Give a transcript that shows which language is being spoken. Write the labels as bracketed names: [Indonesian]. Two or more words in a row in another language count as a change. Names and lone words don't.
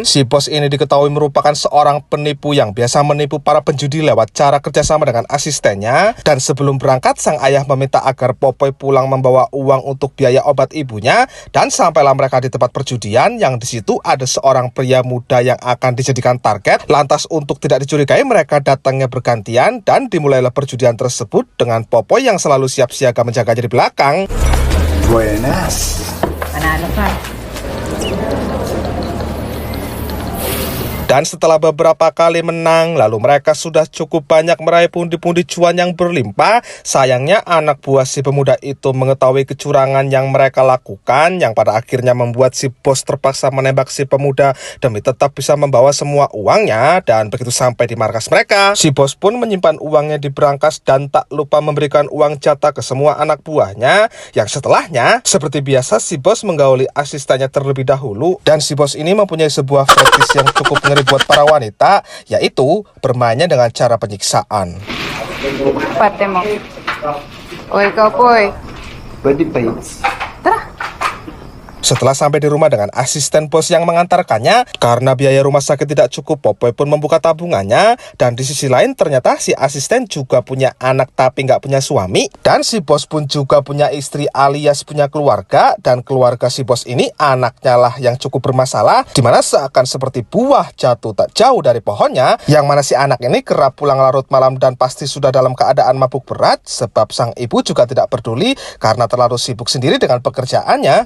[Indonesian] Si bos ini diketahui merupakan seorang penipu yang biasa menipu para penjudi lewat cara kerjasama dengan asistennya, dan sebelum berangkat sang ayah meminta agar Popoy pulang membawa uang untuk biaya obat ibunya, dan sampailah mereka di tempat perjudian yang di situ ada seorang pria muda yang akan dijadikan target. Lantas untuk tidak dicurigai mereka datangnya bergantian dan dimulailah perjudian tersebut dengan Popoy yang selalu siap siaga menjaganya di belakang. [Filipino] Buenas. Panalo ka. [Indonesian] Dan setelah beberapa kali menang, lalu mereka sudah cukup banyak meraih pundi-pundi cuan yang berlimpah. Sayangnya anak buah si pemuda itu mengetahui kecurangan yang mereka lakukan, yang pada akhirnya membuat si bos terpaksa menembak si pemuda demi tetap bisa membawa semua uangnya. Dan begitu sampai di markas mereka, si bos pun menyimpan uangnya di berangkas dan tak lupa memberikan uang jatah ke semua anak buahnya. Yang setelahnya, seperti biasa si bos menggauli asistennya terlebih dahulu, dan si bos ini mempunyai sebuah fetish yang cukup ngeri buat para wanita, yaitu bermainnya dengan cara penyiksaan. [Filipino] Pate mo. O ikaw po eh. Pwede pa yun. [Indonesian] Setelah sampai di rumah dengan asisten bos yang mengantarkannya, karena biaya rumah sakit tidak cukup, Popoy pun membuka tabungannya. Dan di sisi lain ternyata si asisten juga punya anak tapi nggak punya suami, dan si bos pun juga punya istri alias punya keluarga, dan keluarga si bos ini anaknya lah yang cukup bermasalah, dimana seakan seperti buah jatuh tak jauh dari pohonnya, yang mana si anak ini kerap pulang larut malam dan pasti sudah dalam keadaan mabuk berat, sebab sang ibu juga tidak peduli karena terlalu sibuk sendiri dengan pekerjaannya.